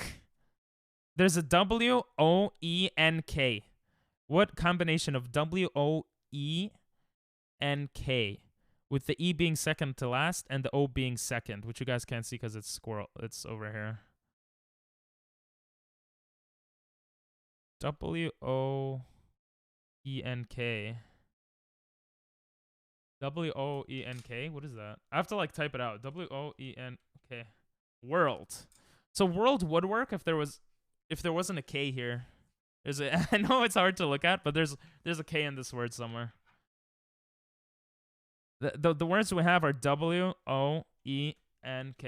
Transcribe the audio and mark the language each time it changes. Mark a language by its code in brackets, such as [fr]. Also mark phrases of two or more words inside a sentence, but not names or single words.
[en] There's a W-O-E-N-K. What combination of W-O-E-N-K? With the E being second to last and the O being second, which you guys can't see because it's squirrel. It's over here. W-O-E-N-K. W-O-E-N-K? What is that? I have to like type it out. W-O-E-N-K. World. So world would work if there wasn't a K here. I know it's hard to look at, but there's a K in this word somewhere. The words we have are W-O-E-N-K.